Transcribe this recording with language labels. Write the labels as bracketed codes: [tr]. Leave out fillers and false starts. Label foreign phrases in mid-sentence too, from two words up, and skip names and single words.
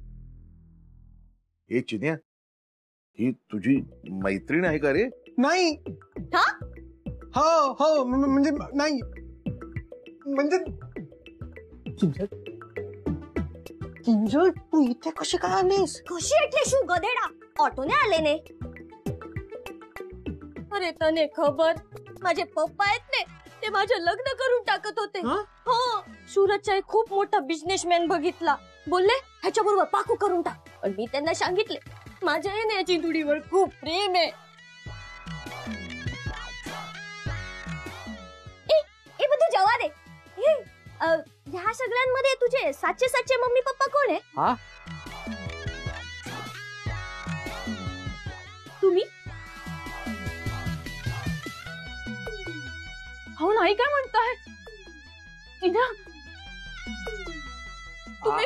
[mr] हे चिन्या, ही तुझी मैत्रीण आहे का रे? नाही. हा, हो हो, म्हणजे नाही, म्हणजे किंजल तू इथे कशी काय आलीस? [gu] कशी એટલે શું ગધેડા? ઓટોને આલે ને. અરે તને ખબર, [mr] माझे पप्पा आहेत ने, ते माझे लग्न करून टाकत होते. हो, सूरजचा एक खूप मोठा बिझनेसमॅन बघितला, बोलले ह्याच्याबरोबर पाकू करून टाक. पण मी त्यांना सांगितले माझ्या या चिंटुडीवर खूप प्रेम आहे. [gu] ए બધું જવા દे. [mr] हे ह्या सगळ्यांमध्ये तुझे साचे साचे मम्मी पप्पा कोण आहे? हा, तुम्ही? हो नाही काय म्हणताय? चिन्या, तुम्ही